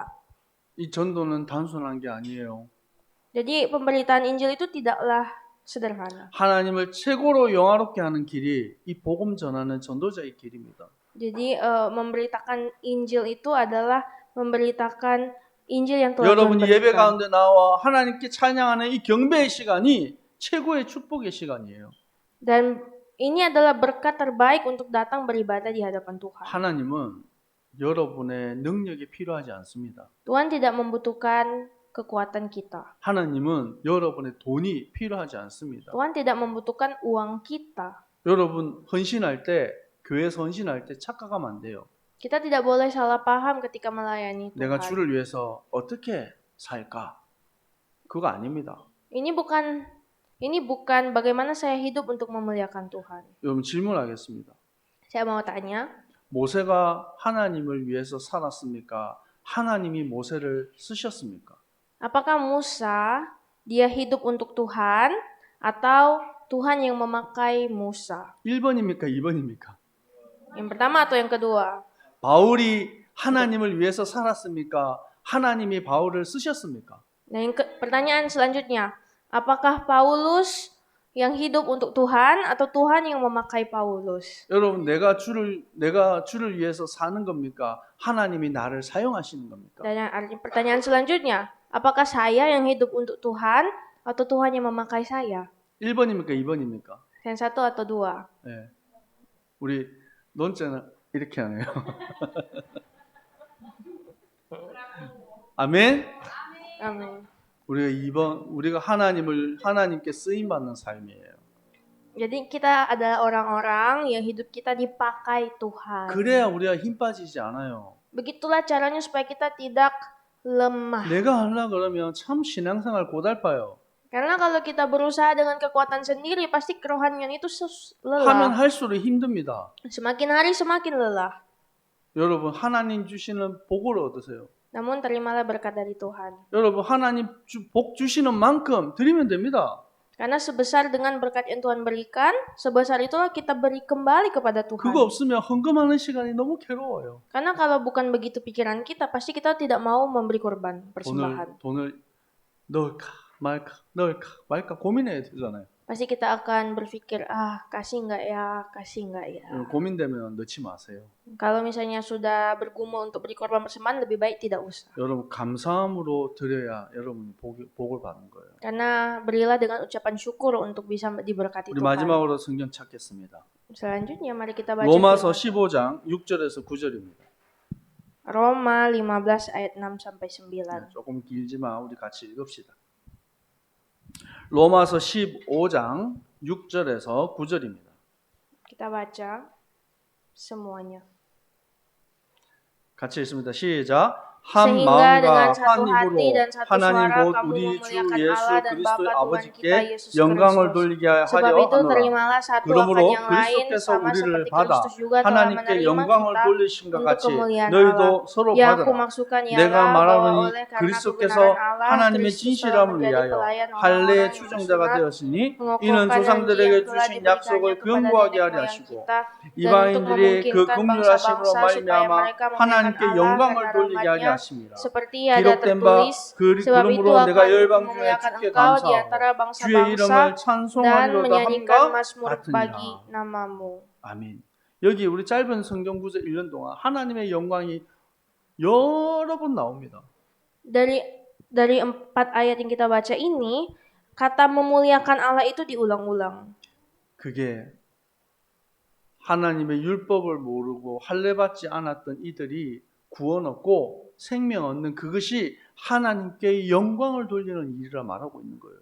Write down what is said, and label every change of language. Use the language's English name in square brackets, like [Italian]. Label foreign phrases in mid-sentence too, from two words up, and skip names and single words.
[Korean] 이 전도는 단순한 게 아니에요. [Indonesian] Jadi pemberitaan Injil itu tidaklah sederhana. [Korean] 하나님을 최고로 영화롭게 하는 길이 이 복음 전하는 전도자의 길입니다. [Indonesian] Jadi memberitakan Injil itu adalah memberitakan Injil yang telah Tuhan [Korean] 여러분이 예배 [Indonesian] berikan. [Korean] 가운데 나와 하나님께 찬양하는 이 경배의 시간이 최고의 축복의 시간이에요. [Indonesian] Dan ini adalah berkat terbaik untuk datang beribadah di hadapan Tuhan. [Korean] 하나님은 여러분의 능력이 필요하지 않습니다. [Indonesian] Tuhan tidak membutuhkan kekuatan kita. [Korean] 하나님은 여러분의 돈이 필요하지 않습니다. [Indonesian] Tuhan tidak membutuhkan uang kita. [Korean] 여러분 헌신할 때, 교회에서 헌신할 때 착각하면 안 돼요. [Indonesian] Kita tidak boleh salah paham ketika melayani [Korean] 내가 [Indonesian] Tuhan. [Korean] 주를 위해서 어떻게 살까? 그거 아닙니다. [Indonesian] Ini bukan bagaimana saya hidup untuk memuliakan Tuhan. [Korean] 여러분 질문하겠습니다. [Indonesian] Saya mau tanya, [Korean] 모세가 하나님을 위해서 살았습니까? 하나님이 모세를 쓰셨습니까? [Indonesian] apakah Musa dia hidup untuk Tuhan atau Tuhan yang memakai Musa? [Korean] 1번입니까? 2번입니까? [Indonesian] Yang pertama atau yang kedua? [Korean] 바울이 하나님을 위해서 살았습니까? 하나님이 바울을 쓰셨습니까? [Indonesian] Nah, pertanyaan selanjutnya, apakah Paulus yang hidup untuk Tuhan atau Tuhan yang memakai Paulus? [Korean] 여러분 내가 주를 위해서 사는 겁니까? 하나님이 나를 사용하시는 겁니까? [Indonesian] Dan pertanyaan selanjutnya, apakah saya yang hidup untuk Tuhan atau Tuhan yang memakai saya? [Korean] 1번입니까? 2번입니까? [Indonesian] Yang satu atau dua? [Korean] 네. 우리 논제는 이렇게 하네요. 아멘. [Indonesian] Amin. [Korean] 우리가 하나님께 쓰임 받는 삶이에요. [Indonesian] Jadi kita adalah orang-orang yang hidup kita dipakai Tuhan. [Korean] 그래야 우리가 힘 빠지지 않아요. [Indonesian] Begitulah caranya supaya kita tidak lemah. [Korean] 내가 하려 그러면 참 신앙생활 고달파요. [Indonesian] Karena kalau kita berusaha dengan kekuatan sendiri, pasti kerohanian itu [Korean] 하면 [Indonesian] lelah. [Korean] 할수록 힘듭니다. [Indonesian] Semakin hari semakin lelah. [Korean] 여러분 하나님 주시는 복을 얻으세요. [Indonesian] Namun terimalah berkat dari Tuhan. [Korean] 여러분 하나님 복 주시는 만큼 드리면 됩니다. [Indonesian] Karena sebesar dengan berkat yang Tuhan berikan, sebesar itulah kita beri kembali kepada Tuhan. [Korean] 그거 없으면 헌금하는 시간이 너무 괴로워요. [Indonesian] Karena kalau bukan begitu pikiran kita, pasti kita tidak mau memberi korban persembahan. [Korean] 돈을 넣을까 말까 고민해야 되잖아요. [Indonesian] pasti kita akan berpikir, kasih nggak ya. [Korean] 고민되면 넣지 마세요. [Indonesian] Kalau misalnya sudah bergumul untuk beri korban persembahan, lebih baik tidak usah. [Korean] 여러분 감사함으로 드려야 여러분 복을 받는 거예요. [Indonesian] Karena berilah dengan ucapan syukur untuk bisa diberkati [Korean] 우리 [Indonesian] Tuhan. [Korean] 마지막으로 성경 찾겠습니다. [Indonesian] Selanjutnya mari kita baca [Korean] 로마서 [Indonesian] firman [Korean] 15장 6절에서 9절입니다. [Indonesian] Roma 15 ayat 6 sampai 9. [Korean] 조금 길지만 우리 같이 읽읍시다. 로마서 15장 6절에서 9절입니다. [Indonesian] Kita baca semuanya. [Korean] 같이 읽습니다. 시작. 한 [Indonesian] Sehingga dengan [Korean] 마음과 [Indonesian] satu [Korean] 한 [Indonesian] hati [Korean] 입으로 [Indonesian] dan satu [Korean] 하나님 [Indonesian] suara [Korean] 곧 [Indonesian] kamu [Korean] 우리 주 [Indonesian] memuliakan [Korean] 예수 [Indonesian] Allah dan [Korean] 그리스도의 [Indonesian] Bapa Tuhan kita [Korean] 아버지께 [Indonesian] Yesus [Korean] 영광을 [Indonesian] Kristus. [Korean] 돌리게 [Indonesian] Sebab [Korean] 하려 [Indonesian] itu [Korean] 하노라. [Indonesian] terimalah satu akan [Korean] 그러므로 [Indonesian] yang lain [Korean] 그리스도께서 [Indonesian] sama [Korean] 우리를 [Indonesian] seperti [Korean] 받아 [Indonesian] Kristus juga telah [Korean] 하나님께 [Indonesian] menerima [Korean] 영광을 [Indonesian] kita [Korean] 돌리신것 [Indonesian] untuk [Korean] 같이 [Indonesian] kemuliaan [Korean] 너희도 [Indonesian] Allah. [Korean] 서로 [Indonesian] Yang aku [Korean] 받아라. [Indonesian] maksudkan [Korean] 내가 [Indonesian] ialah bahwa [Korean] 말하노니 [Indonesian] oleh karena [Korean] 그리스도께서 [Indonesian] kebenaran Allah, [Korean] 하나님의 [Indonesian] Kristus telah [Korean] 진실함을 [Indonesian] menjadi [Korean] 위하여 [Indonesian] pelayan [Korean] 할례 [Indonesian] orang-orang yang [Korean] 추종자가 [Indonesian] bersunat, [Korean] 되었으니 이는 [Indonesian] mengokohkan janji [Korean] 조상들에게 [Indonesian] yang telah [Korean] 주신 [Indonesian] diberikannya [Korean] 약속을 [Indonesian] kepada [Korean] 견고하게 [Indonesian] nenek [Korean] 하려 [Indonesian] moyang [Korean] 하시고 [Indonesian] kita, dan untuk [Korean] 이방인들이 그 [Indonesian] memungkinkan [Korean] 긍휼하심으로 [Indonesian] bangsa-bangsa supaya [Korean] 말미암아 [Indonesian] mereka memuliakan [Korean] 하나님께 [Indonesian] Allah [Korean] 영광을 [Indonesian] karena [Korean] 돌리게 하게 [Indonesian] rahmat-Nya, [Korean] 하심이라. [Indonesian] seperti ada [Korean] 기록된 바 [Indonesian] tertulis, sebab itu [Korean] 그러므로 내가 [Indonesian] akan [Korean] 열방 중에 [Indonesian] memuliakan [Korean] 주께 [Indonesian] engkau di [Korean] 감사하고 [Indonesian] antara [Korean] 주의 [Indonesian] bangsa-bangsa [Korean] 이름을 [Indonesian] dan [Korean] 찬송하리로다 [Indonesian] menyanyikan [Korean] 함과 [Indonesian] mazmur bagi [Korean] 같으니라. [Indonesian] namamu. [Korean] 아멘. 여기 우리 짧은 성경 구절 읽는 동안 하나님의 영광이 여러 번 나옵니다. [Indonesian] Dari 4 ayat yang kita baca ini, kata memuliakan Allah itu diulang-ulang. [Korean] 그게 하나님의 율법을 모르고 할례 받지 않았던 이들이 구원 얻고 생명 얻는 그것이 하나님께 영광을 돌리는 일이라 말하고 있는 거예요.